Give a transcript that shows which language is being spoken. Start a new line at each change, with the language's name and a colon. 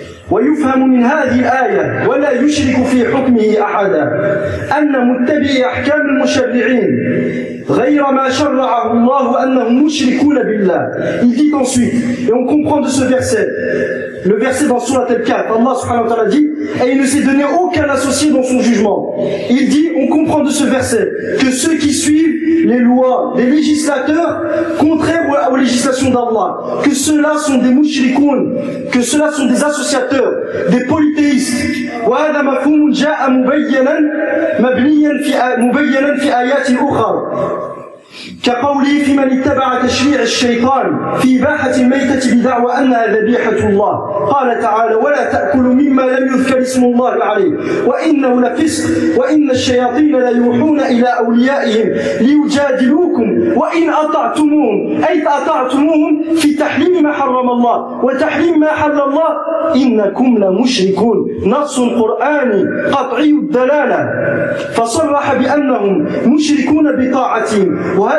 Arabic: ويفهم من هذه الآية ولا يشرك في حكمه أحدا أن متبعي أحكام المشرعين غير ما شرعه الله أنهم مشركون بالله.
French: Il dit ensuite, et on comprend de ce verset, le verset dans Sourate Al-Kahf, Allah subhanahu wa ta'ala dit, et il ne s'est donné aucun associé dans son jugement. Il dit, on comprend de ce verset, que ceux qui suivent les lois des législateurs, contraires aux législations d'Allah, que ceux-là sont des mushrikoun, que ceux-là sont des associateurs, des polythéistes.
Arabic: وَهَذَا مَفْهُومٌ جَاءَ مُبَيَّنًا مَبْنِيًا مُبَيَّنًا فِي آيَاتِ أُخْرَى كقوله في من اتبع تشريع الشيطان في إباحة الميتة بدعوى أنها ذبيحة الله قال تعالى ولا تأكلوا مما لم يذكر اسم الله عليه وإنه لفسق وإن الشياطين ليوحون إلى أوليائهم ليجادلوكم وإن أطعتموهم أي أطعتموهم في تحريم ما حرم الله وتحريم ما حل الله إنكم لمشركون نص قرآني قطعي الدلالة فصرح بأنهم مشركون بطاعتهم.